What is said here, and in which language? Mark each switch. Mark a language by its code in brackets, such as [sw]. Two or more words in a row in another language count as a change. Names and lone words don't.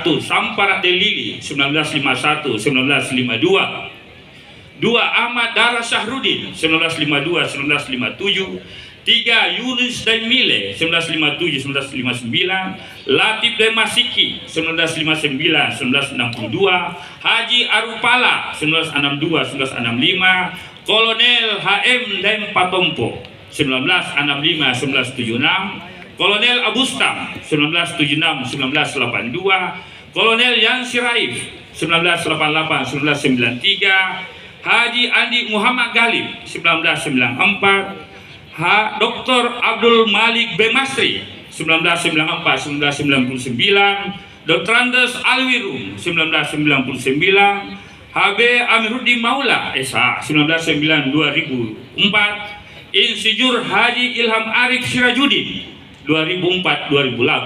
[id] Sampara Delili 1951-1952, 2. Ahmad Dara Syahrudin 1952-1957, 3. Yunus Daimile 1957-1959, Latif Demasiki 1959-1962, Haji Arupala 1962-1965, Kolonel H.M. Dem Patompo 1965-1976, Kolonel Abustam 1976-1982, Kolonel Yansi Raif 1988-1993, Haji Andi Muhammad Galib 1994, Dr. Abdul Malik Bemasri 1994-1999, Dr. Andes Alwirum 1999, HB Amiruddin Maula SH 1999-2004, Insinyur Haji Ilham Arif Sirajuddin 2004-2008,